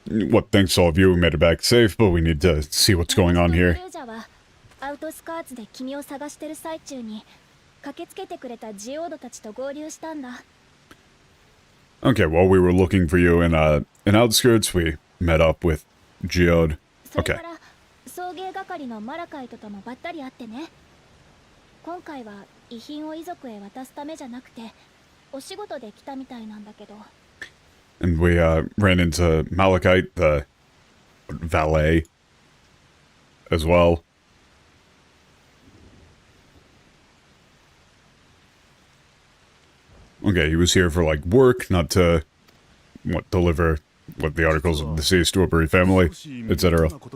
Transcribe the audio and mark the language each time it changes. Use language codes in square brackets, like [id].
[en] what, thanks to all of you, we made it back safe, but we need to see what's going on here. [ja] アウトスカーツで君を探してる最中に駆けつけてくれたジオードたちと合流したんだ。 [en] Okay, while we were looking for you in outskirts, we met up with Geode. [ja] それ [en] Okay. [ja] から送迎係のマラカイトともばったり会ってね。今回は遺品を遺族へ渡すためじゃなくてお仕事で来たみたいなんだけど。 [en] And we ran into Malachite, the valet, as well. Okay, he was here for, like, work, not to, deliver, the articles of deceased to a bereaved family, etc.